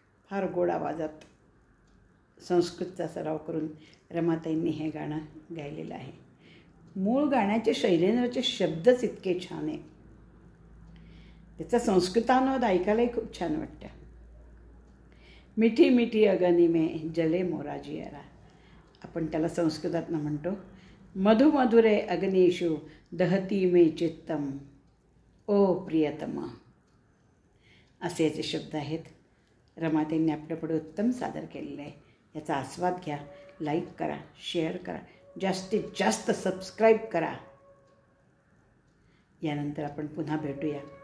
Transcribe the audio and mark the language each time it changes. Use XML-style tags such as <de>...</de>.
<mr>फार गोड आवाजात संस्कृतचा सराव करून रमाताईंनी हे गाणं गायलेलं आहे. मूळ गाण्याचे शैलेंद्रचे शब्दच इतके छान आहे. त्याचा संस्कृतानुवाद ऐकायलाही खूप छान वाटतं.</mr> <hi>मिठी मिठी अगनी में जले मोराजियारा.</hi> <mr>आपण त्याला संस्कृतातनं म्हणतो</mr> <sa>मधुमधुरे अग्निषु दहती मे चित्तम ओ प्रियतमा.</sa> <mr>असे याचे शब्द आहेत. रमाताईंनी आपल्यापुढे उत्तम सादर केलेलं आहे. याचा आस्वाद घ्या. लाईक करा, शेअर करा, जास्तीत जास्त सबस्क्राईब करा. यानंतर आपण पुन्हा भेटूया.</mr>